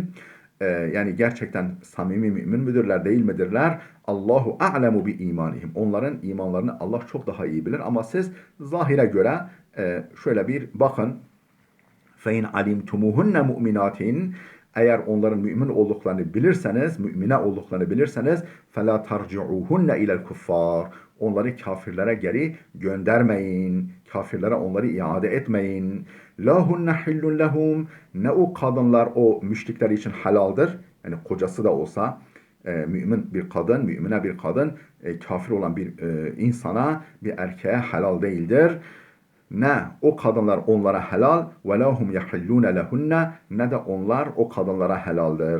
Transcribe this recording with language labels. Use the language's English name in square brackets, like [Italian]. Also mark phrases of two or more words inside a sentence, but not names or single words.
[Turkish] Yani gerçekten samimi mümin midirler, değil midirler? [Arabic] الله أعلم بإيمانهم. [Turkish] Onların imanlarını Allah çok daha iyi bilir, ama siz zahire göre şöyle bir bakın. [Arabic] فإن علمتموهن مؤمنات, [Turkish] eğer onların mümin olduklarını bilirseniz, mümine olduklarını bilirseniz, [Arabic] فَلَا تَرْجِعُوهُنَّ اِلَى الْكُفَّارِ, [Turkish] onları kafirlere geri göndermeyin. Kafirlere onları iade etmeyin. [Arabic] لَا هُنَّ حِلٌّ لَهُمْ, [Turkish] ne o kadınlar o müşrikler için halaldır. Yani kocası da olsa, mümin bir kadın, mümine bir kadın, kafir olan bir insana, bir erkeğe helal değildir. Ne o kadınlar onlara helal, [Arabic] ولا هم يحلون لهن, [Turkish] ne de onlar o kadınlara helaldir.